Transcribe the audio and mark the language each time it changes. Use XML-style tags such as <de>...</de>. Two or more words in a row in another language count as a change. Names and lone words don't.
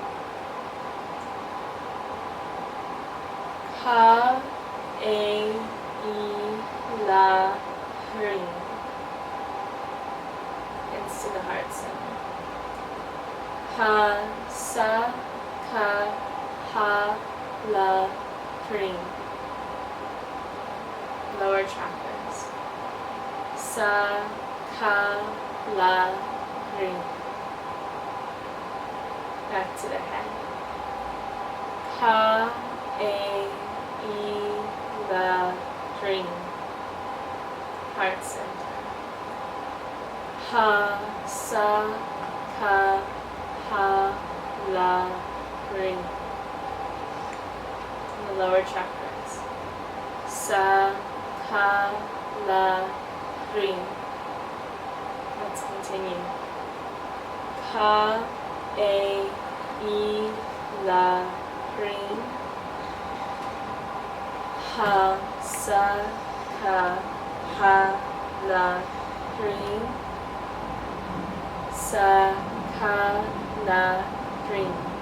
<sa>Ha, A, E, La, Ring.</sa> <en>Into the heart center.</en> <sa>Ha, Sa, Ka, Ha, La, Ring.</sa> <en>Lower chakras.</en> <sa>Sa, Ka, La, Ring.</sa> <en>Back to the head.</en> <sa>Ka, A, E, La, Ring.</sa> <en>Heart center.</en> <sa>Ha, Sa, Ka, Ha, La, Ring.</sa> <en>In the lower chakras.</en> <sa>Sa, Ka, La, Ring.</sa> <en>Let's continue.</en> <sa>Ka, A, E, La, Ring. Ha, Sa, Ka, Ha, La, Ring. Sa, Ka, La, Ring.</sa>